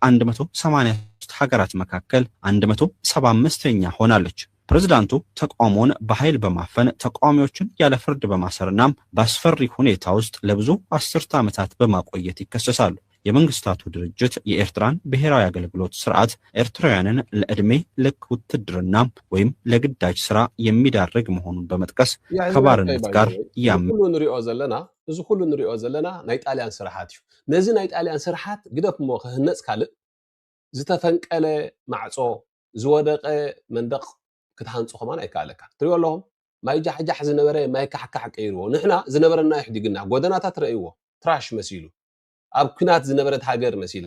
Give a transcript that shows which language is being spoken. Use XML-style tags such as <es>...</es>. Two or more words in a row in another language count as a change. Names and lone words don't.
<am>ከ183 ሀገራት መካከል 175ኛ ሆናለች። ፕሬዝዳንቱ ተቃውሞን በኃይል በማፈን ተቃዋሚዎችን ያለ ፍርድ በማሰርና በአስፈሪ ሁኔታ ውስጥ ለብዙ አስርተ ዓመታት በማቆየት ይከሰሳሉ። የመንግስታቱ ድርጅት የኤርትራን ብሔራዊ አገልግሎት ስርዓት ኤርትራውያንን ለዕድሜ ልክ ውትድርና ወይም ለግዳጅ ስራ የሚዳርግ መሆኑን በመጥቀስ ከባርነት ጋር</am> <ti>እዚ ሁሉ ንሪኦ ዘለና ናይ ጣልያን ስራሓት እዩ። ነዚ ናይ ጣልያን ስራሓት ግደፍ ሞ ክህነፅ ካልእ ዝተፈንቀለ ማዕጾ ዝወደቀ መንደቕ ክትሃንፁ ከማን ኣይከኣለካ። ትሪኦ ኣለኹም ማይ ጃሕጃሕ ዝነበረ ማይ ካሕካሕ ቀይርዎ። ንሕና ዝነበረና ይሕዲግና ጎደናታት ረእይዎ ትራሽ መሲሉ ኣብ ኩናት ዝነበረት ሃገር መሲሉ</ti>